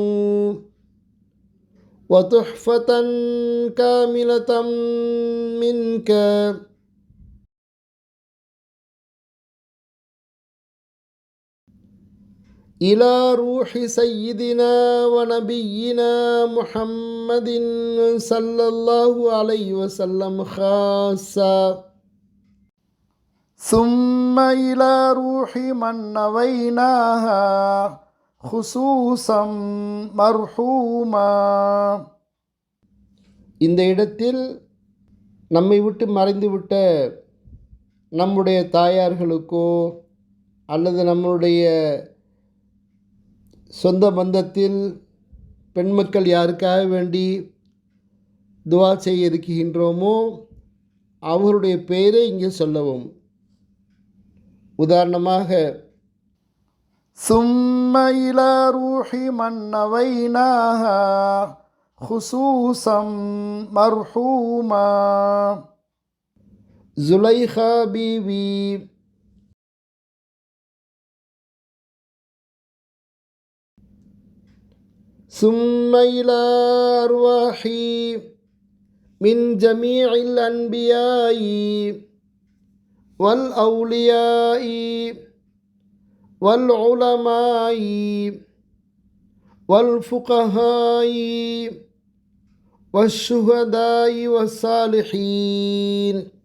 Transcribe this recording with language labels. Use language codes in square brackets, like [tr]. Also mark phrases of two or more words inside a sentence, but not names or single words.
[ar] وتحفة كاملة منك إلى روح سيدنا ونبينا محمد صلى الله عليه وسلم خاصة، ثم إلى روح من نويناها خصوصا مرحوما. [ta] இந்த இடத்தில் நம்மை விட்டு மறைந்துவிட்ட நம்முடைய தாயார்களுக்கோ அல்லது நம்முடைய சொந்த பந்தத்தில் பெண்மக்கள் யாருக்காக வேண்டி துவா செய்ய இருக்கின்றோமோ அவருடைய பெயரை இங்கே சொல்லவும். [ar] உதாரணமாக ثم إلى روح من نويناها خصوصا مرحوما زليخا بيبي. ثم إلى أرواح من جميع الأنبياء والأولياء والعلماء والفقهاء والشهداء والصالحين.